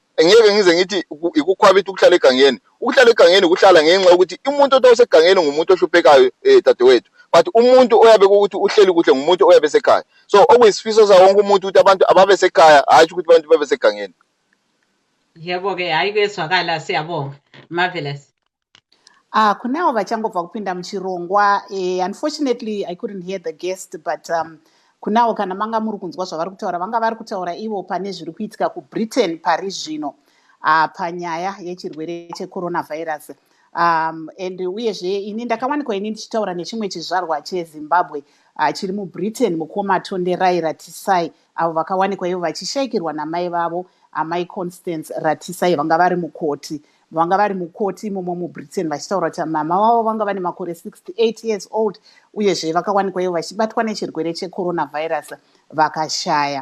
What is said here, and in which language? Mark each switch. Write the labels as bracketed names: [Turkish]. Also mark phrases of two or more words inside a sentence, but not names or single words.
[North Ndebele] Engeke ngize ngithi ikukhwabitha ukuhlala egangeni. Ukuhlala egangeni kuhlala ngenxa ukuthi umuntu osegangeni ngumuntu ohluphekayo dadewethu. But umuntu oyabe ukuthi uhleli kuhle ngumuntu oyabe esekhaya. So okuyisifiso sawo wonke umuntu ukuthi abantu ababe sekhaya hayi ukuthi abantu babe segangeni. Yebo ke hayi kwezwakala siyabonga. [Shona] Marvellous. Kunawo vachangobva kupinda muchirongwa. [English] Unfortunately I couldn't hear the guest, [Shona] but kunawo kana manga muri kunzwa zvavari kutaura vanga vari kutaura ivo pane zviri kuitika kuBritain pari zvino panyaya yechirwere checoronavirus. And uyezve ini ndakawanikwa ini ndichitaura nechimwe chizvarwa cheZimbabwe chiri muBritain mukomatonderai Ratisai avo vakawanikwa ivo vachishayikirwa namai vavo amai Constance Ratisai vanga vari mukoti imomo muBritain vachitaura kuti mama vavo vanga vane makore 68 [English] years old [Shona] uyezve vakawanikwa ivo vachibatwa nechirwere checoronavirus vakashaya.